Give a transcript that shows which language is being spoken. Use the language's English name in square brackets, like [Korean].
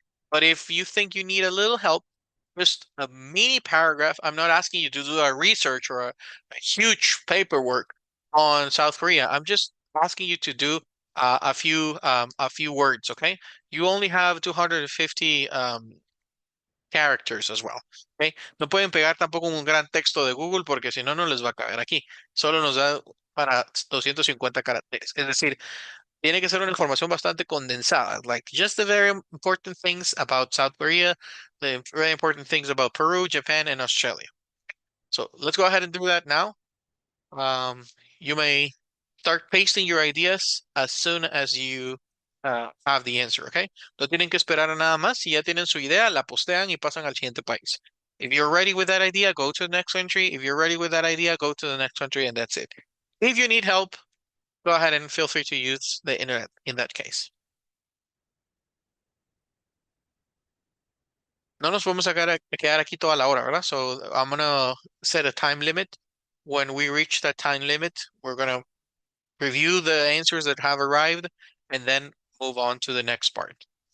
[English] But if you think you need a little help, just a mini paragraph. I'm not asking you to do a research or a huge paperwork on South Korea. I'm just asking you to do a few words, okay? You only have 250 characters as well. [Spanish] ¿Ok? No pueden pegar tampoco un gran texto de Google porque si no, no les va a caber aquí. Solo nos da para 250 caracteres. Es decir, tiene que ser una información bastante condensada. [English] Like just the very important things about South Korea, the very important things about Peru, Japan, and Australia. So let's go ahead and do that now. You may start pasting your ideas as soon as you have the answer, okay? [Spanish] No tienen que esperar a nada más. Si ya tienen su idea, la postean y pasan al siguiente país. [English] If you're ready with that idea, go to the next country. If you're ready with that idea, go to the next country, and that's it. If you need help, go ahead and feel free to use the internet in that case. [Spanish] No nos vamos a quedar aquí toda la hora, ¿verdad? [English] So I'm gonna set a time limit. When we reach that time limit, we're gonna review the answers that have arrived, and then move on to the next part.